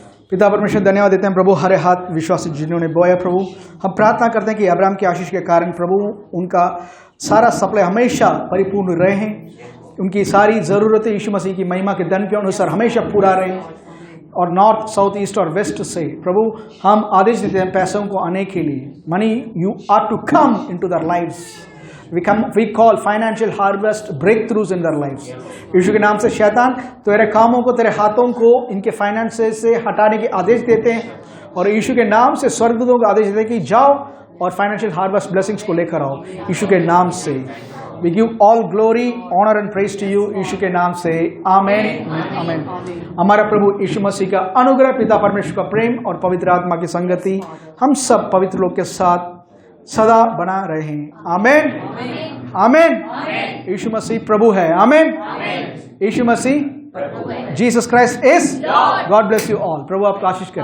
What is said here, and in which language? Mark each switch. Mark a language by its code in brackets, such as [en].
[hi] पिता परमेश्वर धन्यवाद देते हैं प्रभु, हरे हाथ विश्वासी जिन्होंने बोया प्रभु, हम प्रार्थना करते हैं कि अब्राहम की आशीष के कारण प्रभु उनका सारा सप्लाई हमेशा परिपूर्ण रहे, उनकी सारी ज़रूरतें यीशु मसीह की महिमा के धन के अनुसार हमेशा पूरा रहे, और नॉर्थ साउथ ईस्ट और वेस्ट से प्रभु हम आदेश देते हैं पैसों को आने के लिए। [en] Money you are to come into their lives. We call financial harvest breakthroughs in their lives. [hi] यीशु के नाम से शैतान तेरे कामों को, तेरे हाथों को इनके फाइनेंसेस से हटाने के आदेश देते हैं, और यीशु के नाम से स्वर्गदूतों को आदेश देते हैं कि जाओ और फाइनेंशियल हार्वेस्ट ब्लेसिंग्स को लेकर आओ यीशु के नाम से। [en] We give all glory, honor and praise to you [hi] यीशु के नाम से। आमेन आमेन। हमारा प्रभु यीशु मसीह का अनुग्रह, पिता परमेश्वर का प्रेम और पवित्र आत्मा की संगति हम सब पवित्र लोग के साथ सदा बना रहे। आमेन आमेन। यीशु मसीह प्रभु है। आमेन। यीशु मसीह, [en] Jesus Christ is God. Bless you all. [hi] प्रभु आपको आशीष करें।